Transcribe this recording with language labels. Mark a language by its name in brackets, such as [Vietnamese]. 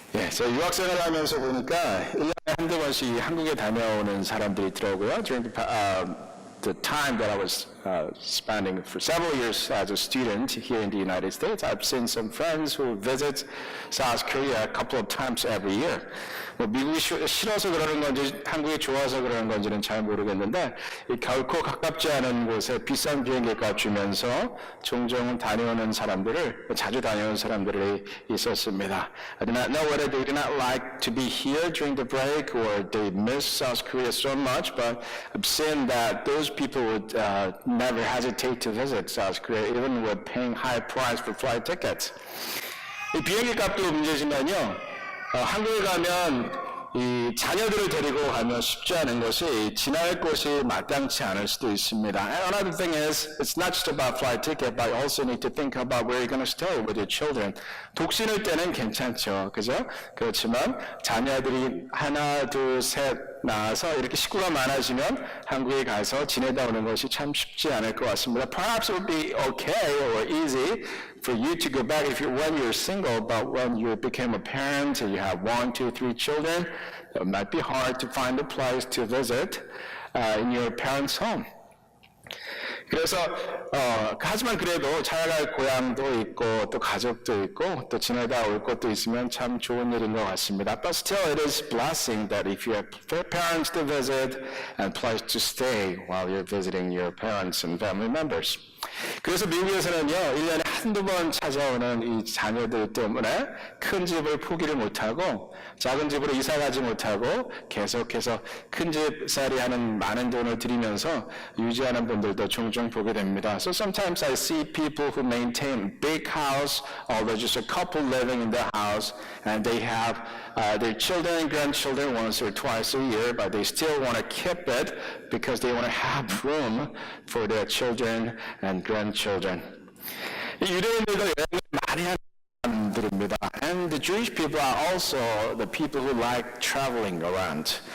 [Korean] 제가 유학생활을 하면서 보니까 1년에 한두 번씩 한국에 다녀오는 사람들이 있더라고요. [English] During the time that I was spending for several years as a student here in the United States, I've seen some friends who visit South Korea a couple of times every year. [Korean] 뭐 미국이 싫어서 그러는 건지 한국이 좋아서 그러는 건지는 잘 모르겠는데 결코 가깝지 않은 곳에 비싼 비행기값 주면서 종종 다녀오는 사람들을 자주 다녀오는 사람들이 있었습니다. [English] I do not know whether they do not like to be here during the break or they miss South Korea so much, but I've seen that those people would never hesitate to visit South Korea even with paying high price for flight tickets. [Korean] 이 비행기 값도 문제지만요. 한국에 가면 이 자녀들을 데리고 가면 쉽지 않은 것이 지날 곳이 마땅치 않을 수도 있습니다. [English] And another thing is, it's not just about flight ticket, but you also need to think about where you're going to stay with your children. [Korean] 독신일 때는 괜찮죠, 그죠? 그렇지만 자녀들이 하나, 둘, 셋 나와서 이렇게 식구가 많아지면 한국에 가서 지내다 오는 것이 참 쉽지 않을 것 같습니다. [English] Perhaps it would be okay or easy for you to go back when you're single, but when you became a parent and you have 1, 2, 3 children, it might be hard to find a place to visit in your parents' home. [Korean] 그래서 하지만 그래도 찾아갈 고향도 있고 또 가족도 있고 또 지내다 올 곳도 있으면 참 좋은 일인 것 같습니다. [English] But still, it is blessing that if you have parents to visit and place to stay while you're visiting your parents and family members. [Korean] 그래서 미국에서는요, 1년에 한두 번 찾아오는 이 자녀들 때문에 큰 집을 포기를 못하고 작은 집으로 이사 가지 못하고 계속해서 큰 집살이 하는 많은 돈을 들이면서 유지하는 분들도 종종 보게 됩니다. [English] So sometimes I see people who maintain big house, although just a couple living in the house, and they have their children and grandchildren once or twice a year, but they still want to keep it because they want to have room for their children and grandchildren. [Korean] 이 유대인들도 여행을 많이 하는 사람들입니다. [English] And the Jewish people are also the people who like traveling around.